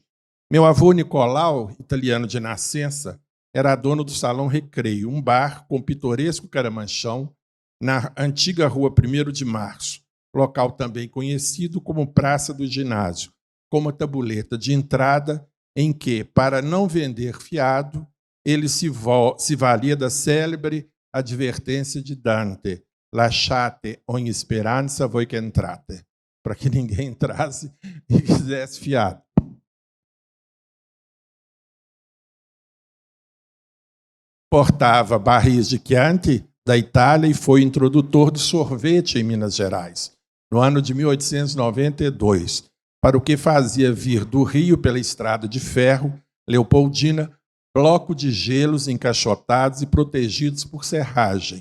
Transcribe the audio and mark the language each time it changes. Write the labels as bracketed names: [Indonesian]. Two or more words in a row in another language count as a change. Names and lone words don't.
[Portuguese] Meu avô Nicolau, italiano de nascença, era dono do Salão Recreio, um bar com pitoresco caramanchão na antiga rua 1º de Março, local também conhecido como Praça do Ginásio, com uma tabuleta de entrada em que, para não vender fiado, ele se valia da célebre advertência de Dante, [Italian] lasciate ogni speranza voi che entrate, [Portuguese] para que ninguém entrasse e fizesse fiado. Portava barris de Chianti da Itália e foi introdutor do sorvete em Minas Gerais, no ano de 1892, para o que fazia vir do Rio pela estrada de ferro, Leopoldina, bloco de gelos encaixotados e protegidos por serragem.